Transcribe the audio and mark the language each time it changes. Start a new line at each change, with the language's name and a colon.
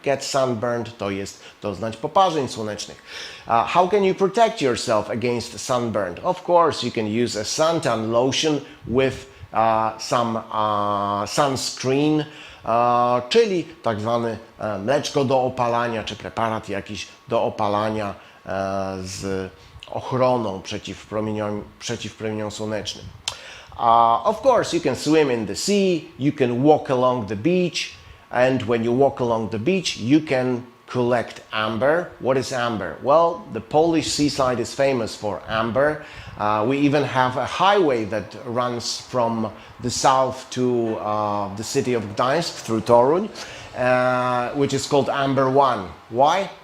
English: Get sunburned
Polish: to jest doznać poparzeń słonecznych.
English: How can you protect yourself against sunburn? Of course, you can use a suntan lotion with some sunscreen,
Polish: czyli tak zwany mleczko do opalania, czy preparat jakiś do opalania z ochroną przeciw promieniom słonecznym.
English: Of course, you can swim in the sea, you can walk along the beach, and when you walk along the beach, you can collect amber. What is amber? Well, the Polish seaside is famous for amber. We even have a highway that runs from the south to the city of Gdańsk through Toruń, which is called Amber 1. Why?